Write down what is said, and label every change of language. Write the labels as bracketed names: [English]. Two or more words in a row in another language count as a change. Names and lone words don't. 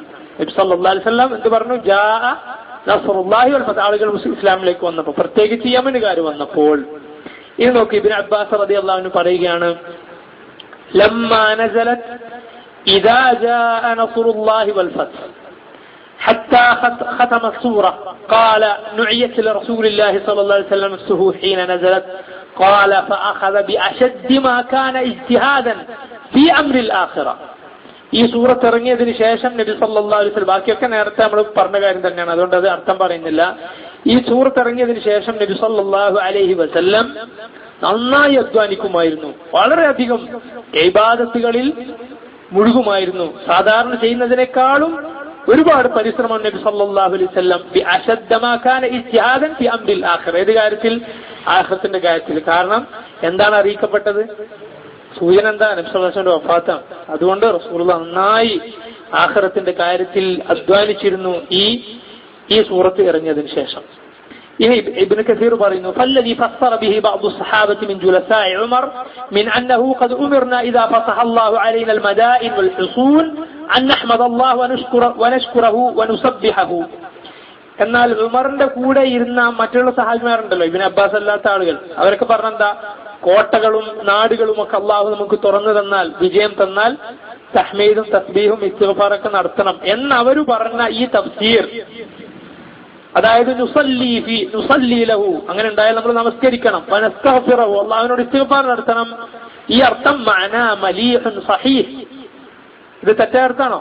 [Malayalam] നബി [Arabic] صلى الله عليه وسلم [Malayalam] എന്ത് പറഞ്ഞു? [Arabic] جاء نصر الله والفتح, [Malayalam] ആളുകൾ ഇസ്ലാമിലേക്ക് വന്നപ്പോൾ, പ്രത്യേകിച്ച് യമനുകാർ വന്നപ്പോൾ. ഇത് നോക്കി, ഇബ്നു അബ്ബാസ് [Arabic] رضي الله عنه പറയുകയാണ്, لما نزلت إذا جاء نصر الله والفتح حتى ختم السورة قال نعيت لرسول الله صلى الله عليه وسلم نفسه حين نزلت قال فأخذ بأشد ما كان اجتهادا في أمر الآخرة. [Malayalam] ഈ സൂറത്ത് ഇറങ്ങിയതിനു ശേഷം നബി [Arabic] صلى الله عليه وسلم, [Malayalam] ബാക്കിയൊക്കെ നേരത്തെ നമ്മൾ പറഞ്ഞ കാര്യം തന്നെയാണ്, അതുകൊണ്ട് അത് അർത്ഥം പറയുന്നില്ല. ഈ സൂറത്ത് ഇറങ്ങിയതിനു ശേഷം നബി [Arabic] صلى الله عليه وسلم [Malayalam] നന്നായി അധ്വാനിക്കുമായിരുന്നു, വളരെയധികം ഇബാദത്തുകളിൽ മുഴുകുമായിരുന്നു. സാധാരണ ചെയ്യുന്നതിനേക്കാളും ഒരുപാട് പരിശ്രമം നബി [Arabic] صلى الله عليه وسلم بأشد ما كان اجتهادا في أمر الآخرة, [Malayalam] ഏത് കാര്യത്തിൽ? ആഖിറത്തിന്റെ കാര്യത്തിൽ. കാരണം എന്താണ് അറിയിക്കപ്പെട്ടത്? സൂചന എന്താ? നബി [Arabic] صلى الله عليه وسلم [Malayalam] വഫാത്താണ്. അതുകൊണ്ട് റസൂലുള്ളാഹി നന്നായി ആഖിറത്തിന്റെ കാര്യത്തിൽ അധ്വാനിച്ചിരുന്നു ഈ സൂറത്ത് ഇറങ്ങിയതിനു ശേഷം. [Arabic] ابن كثير പറയുന്നു فالذي فسر به بعض الصحابة من جلساء عمر من أنه قد أمرنا إذا فتح الله علينا المدائن والحصون أن نحمد الله ونشكره ونسبحه. [Malayalam] എന്നാൽ ഉമറിന്റെ കൂടെ ഇരുന്ന മറ്റുള്ള സഹാബിമാരുണ്ടല്ലോ, ഇബ്നു അബ്ബാസ് അല്ലാത്ത ആളുകൾ, അവരൊക്കെ പറഞ്ഞെന്താ, കോട്ടകളും നാടുകളും ഒക്കെ അള്ളാഹു നമുക്ക് തുറന്നു തന്നാൽ, വിജയം തന്നാൽ തഹ്മീദും തസ്ബീഹും ഇസ്തിഗ്ഫാറൊക്കെ നടത്തണം എന്നവര് പറഞ്ഞ ഈ തഫ്സീർ, അതായത് [Arabic] نصلي له, [Malayalam] അങ്ങനെ ഉണ്ടായാൽ നമ്മൾ നമസ്കരിക്കണം, വനസ്തഗ്ഫിറഹു, അള്ളാഹുവിനോട് ഇസ്തിഗ്ഫാർ നടത്തണം, ഈ അർത്ഥം [Arabic] معنى مليح صحيح, [Malayalam] ഇത് തെറ്റായ അർത്ഥമാണോ?